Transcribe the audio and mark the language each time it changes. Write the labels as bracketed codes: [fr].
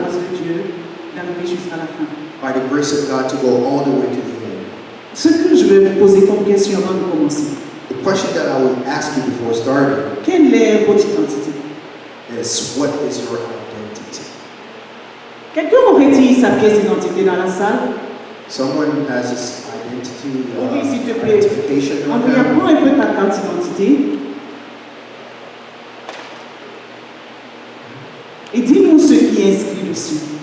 [fr] grâce de Dieu, d'arriver jusqu'à la fin. [en] by the grace of God, to go all the way to the end. [fr] Ce que je vais vous poser comme question avant de commencer, [en] The question that I would ask you before starting [fr] quelle est votre identité? [en] is, what is your identity? [fr] Quelqu'un aurait dit sa pièce d'identité dans la salle? [en] Someone has this identity, [fr] Oui, s'il te plaît. [en] identification on [fr] Andrea, [en] them. [fr] prends un peu ta carte d'identité. Et dis-nous ce qui est inscrit dessus.